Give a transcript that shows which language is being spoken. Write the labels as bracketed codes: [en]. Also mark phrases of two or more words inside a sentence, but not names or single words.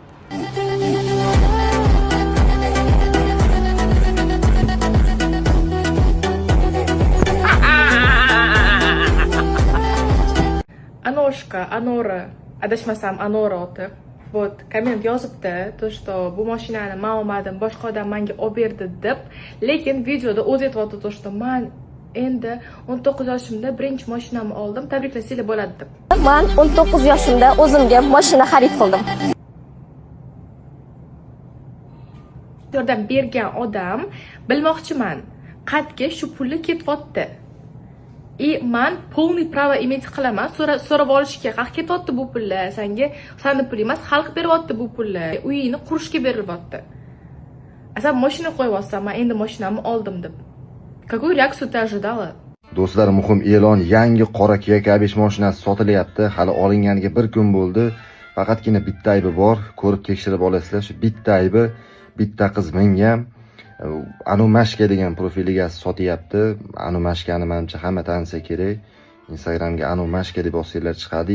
[uz] Anoshka, Anora, adashmasam Anora oti. Вот, komment yozibdi, [ru] то что [uz] bu mashinani men olmadim, boshqa odam menga olib berdi deb, lekin videoda o'zi aytibdi, [ru] то что [uz] men endi 19 yoshimda birinchi mashinamni oldim, tabriklasanglar bo'ladi deb. Men 19 yoshimda o'zimga mashina xarid qildim. Yordam bergan odam bilmoqchiman, qatga shu pulni ketyapti. Men [ru] полный право иметь [uz] qilaman, so'rab olishga, qaq ketyapti bu pullar, sanga pul emas, xalq beryapti bu pulni, uyingni qurishga berilyapti. Asan mashina qo'yyapsan, men endi mashinamni oldim deb. [ru] Какую реакцию ты ожидала? [uz] Do'stlar, muhim e'lon, yangi qora Kia K5 mashinasi sotilyapti. Hali olinganiga 1 kun bo'ldi. Faqatgina bitta aybi bor, ko'rib tekshirib olasizlar. Shu bitta aybi, bitta qiz mingan Anu Mashka degan profiliga sotyapti. Anu Mashkani menimcha hamma tanisa kerak. Instagramga Anu Mashka deb bosinglar chiqadi.